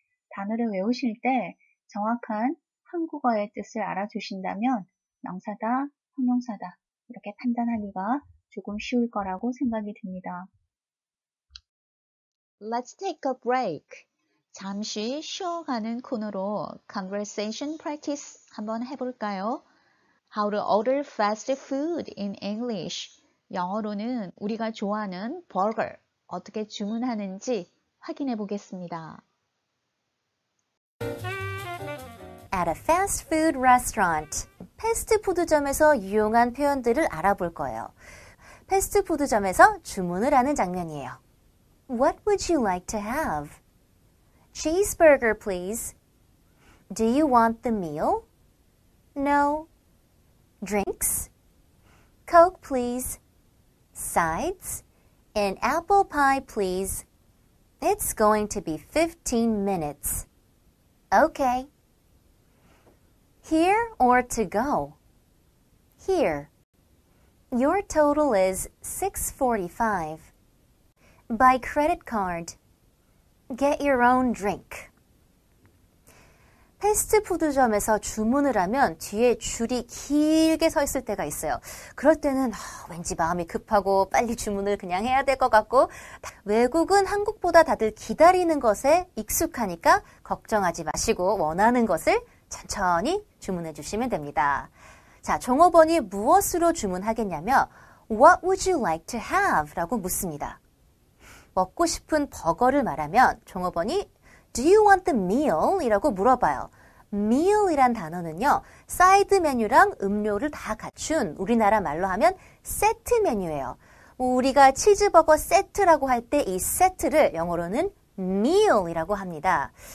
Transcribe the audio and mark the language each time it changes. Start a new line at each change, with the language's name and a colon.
Korean: 단어를 외우실 때 정확한 한국어의 뜻을 알아주신다면 명사다, 형용사다 이렇게 판단하기가 조금 쉬울 거라고 생각이 듭니다.
English: Let's take a break.
Korean: 잠시 쉬어가는 코너로 conversation practice 한번 해볼까요?
English: How to order fast food in English.
Korean: 영어로는 우리가 좋아하는 버거 어떻게 주문하는지 확인해 보겠습니다.
English: At a fast food restaurant.
Korean: 패스트푸드점에서 유용한 표현들을 알아볼 거예요. 패스트푸드점에서 주문을 하는 장면이에요.
English: What would you like to have? Cheeseburger, please. Do you want the meal? No. Drinks? Coke, please. Sides? An apple pie, please. It's going to be 15 minutes. Okay. Here or to go? Here. Your total is $6.45. By credit card. Get your own drink.
Korean: 패스트푸드점에서 주문을 하면 뒤에 줄이 길게 서 있을 때가 있어요. 그럴 때는 왠지 마음이 급하고 빨리 주문을 그냥 해야 될 것 같고 외국은 한국보다 다들 기다리는 것에 익숙하니까 걱정하지 마시고 원하는 것을 천천히 주문해 주시면 됩니다. 자, 종업원이 무엇으로 주문하겠냐면
English: What would you like to have?
Korean: 라고 묻습니다. 먹고 싶은 버거를 말하면 종업원이
English: Do you want the meal?
Korean: 이라고 물어봐요. meal이란 단어는요. 사이드 메뉴랑 음료를 다 갖춘 우리나라 말로 하면 세트 메뉴예요. 우리가 치즈버거 세트라고 할 때 이 세트를 영어로는 meal이라고 합니다.